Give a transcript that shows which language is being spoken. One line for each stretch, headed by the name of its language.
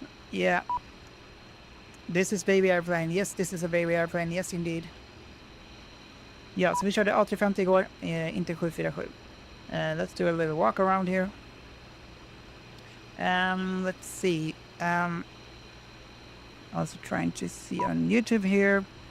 English: Yeah. This is baby airplane. Yes, this is a baby airplane. Yes, indeed.
Swedish: Ja, så vi körde A350 igår, inte 747.
English: Let's do a little walk around here. Let's see. Also trying to see on YouTube here.